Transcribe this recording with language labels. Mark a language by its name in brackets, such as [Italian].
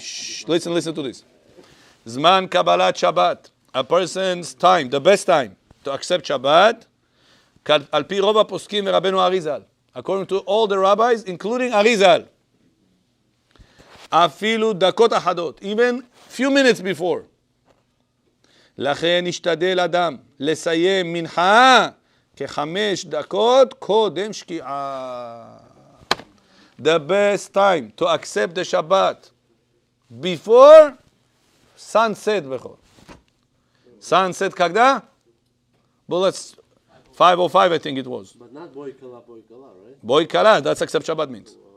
[English] Shh, listen to this. [Hebrew] Zman Kabbalat Shabbat. [English] A person's time, the best time to accept Shabbat, [Hebrew] al pi rov poskim veRabbeinu Arizal. [English] According to all the rabbis, including Arizal. [Hebrew] Afilu dakot ahadot, [English] even few minutes before. [Hebrew] לכן ישתדל אדם לסיים מנחה כ5 דקות קודם שקיעה. [English] The best time to accept the Shabbat before sunset. Sunset [Russian] когда? [English] Bullets 5:05 I think it was. But not [Hebrew] boy kala, [English] right? [Hebrew] Boy kala, [English] that's accept Shabbat means.